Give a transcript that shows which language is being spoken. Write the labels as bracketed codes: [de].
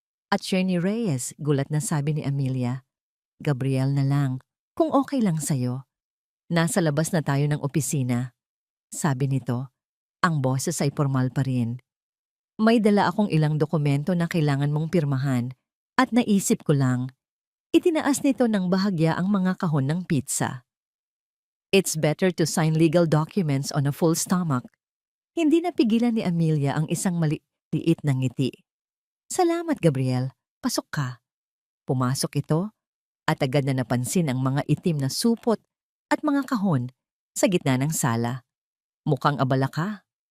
[tl] Attorney Reyes, gulat na sabi ni Amelia. Gabriel na lang, kung okay lang sa'yo. Nasa labas na tayo ng opisina. Sabi nito, ang boses ay formal pa rin. May dala akong ilang dokumento na kailangan mong pirmahan at naisip ko lang, itinaas nito ng bahagya ang mga kahon ng pizza. [en] It's better to sign legal documents on a full stomach. [tl] Hindi napigilan ni Amelia ang isang maliit na ngiti. Salamat, Gabriel. Pasok ka. Pumasok ito at agad na napansin ang mga itim na supot at mga kahon sa gitna ng sala. Mukhang abala ka.